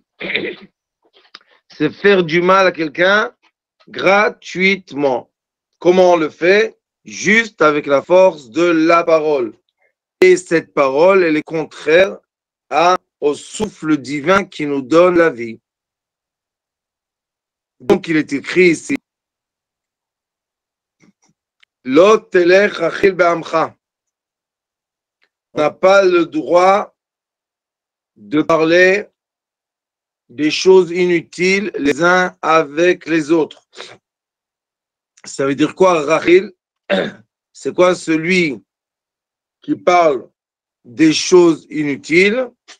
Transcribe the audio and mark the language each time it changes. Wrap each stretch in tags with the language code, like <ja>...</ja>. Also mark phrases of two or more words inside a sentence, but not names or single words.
<fr>C'est faire du mal à quelqu'un gratuitement. Comment on le fait? Juste avec la force de la parole. Et cette parole, elle est contraire au souffle divin qui nous donne la vie. Donc il est écrit ici,</fr> <he>לא תלך רכיל בעמך.</he> <fr>On n'a pas le droit de parler des choses inutiles les uns avec les autres. Ça veut dire quoi, Rachil? C'est quoi celui qui parle des choses inutiles?</fr>